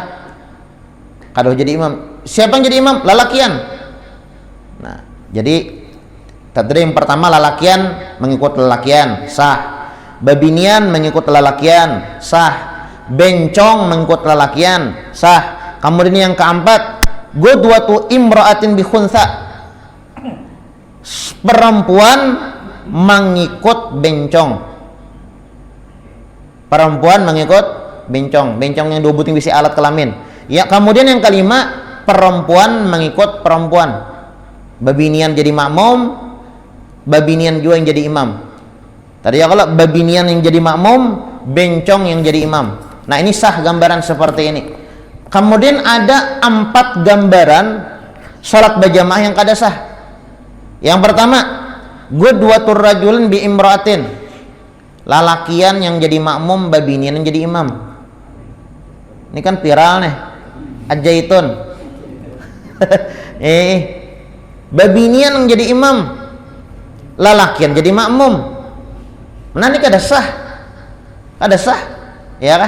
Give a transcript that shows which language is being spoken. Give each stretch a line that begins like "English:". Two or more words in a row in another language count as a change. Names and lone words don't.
Banjar: Kada boleh jadi imam. Siapa yang jadi imam? Lalakian. Nah, jadi tadi yang pertama lalakian mengikut lalakian, sah. Babinian mengikut lalakian, sah. Bencong mengikut lalakian, sah. Kemudian yang keempat,
Arabic: قدوة امرأة بخنثى,
Banjar: perempuan mengikut bencong. Perempuan mengikut bencong. Bencong yang 2 buting bisi alat kelamin. Ya, kemudian yang kelima, perempuan mengikut perempuan. Babinian jadi makmum, babinian juga yang jadi imam. Tadi ya kalau babinian yang jadi makmum, bencong yang jadi imam. Nah, ini sah gambaran seperti ini. Kemudian ada 4 gambaran salat berjamaah yang kada sah. Yang pertama,
Arabic: قدوة رجل بامرأة,
Banjar: lalakian yang jadi makmum, babinian yang jadi imam. Ini kan viral nih, ajaitun. Babinian yang jadi imam, lalakian jadi makmum. Nah ini kada sah, ya kah?